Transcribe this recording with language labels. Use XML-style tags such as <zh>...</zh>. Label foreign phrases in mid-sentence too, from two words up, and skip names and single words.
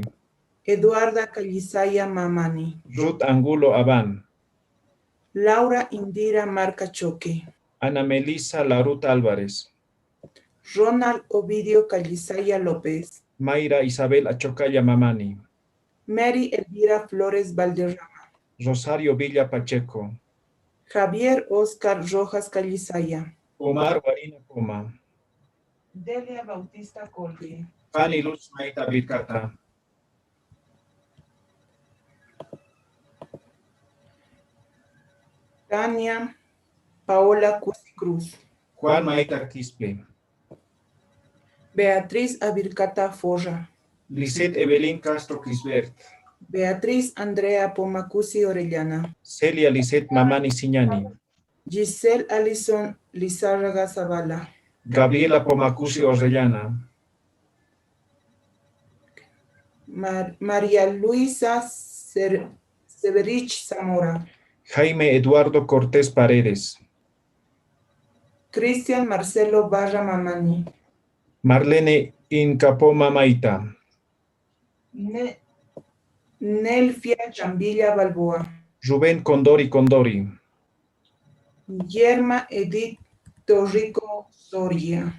<es>Eduarda Callisaya Mamani. Ruth Angulo Abán. Laura Indira Marca Choque. Ana Melisa Laruta Álvarez. Ronald Ovidio Callisaya López. Mayra Isabel Achocaya Mamani. Mary Elvira Flores Valderrama. Rosario Villa Pacheco. Javier Oscar Rojas Callisaya. Omar Guarina Coma. Delia Bautista Colque. Fanny Luz Maita Vircata. Tania Paola Cusi Cruz. Juan Maita Quispe. Beatriz Avircata Forra. Lisette Evelyn Castro Quisbert. Beatriz Andrea Pomacusi Orellana. Celia Lisette Mamani Siñani. Giselle Alison Lizárraga Zavala. Gabriela Pomacusi Orellana. María Luisa Severich Zamora. Jaime Eduardo Cortés Paredes. Cristian Marcelo Barra Mamani. Marlene Incapoma Maita. Nelfia Chambilla Balboa. Rubén Condori Condori. Yerma Edith Torrico Soria.</es>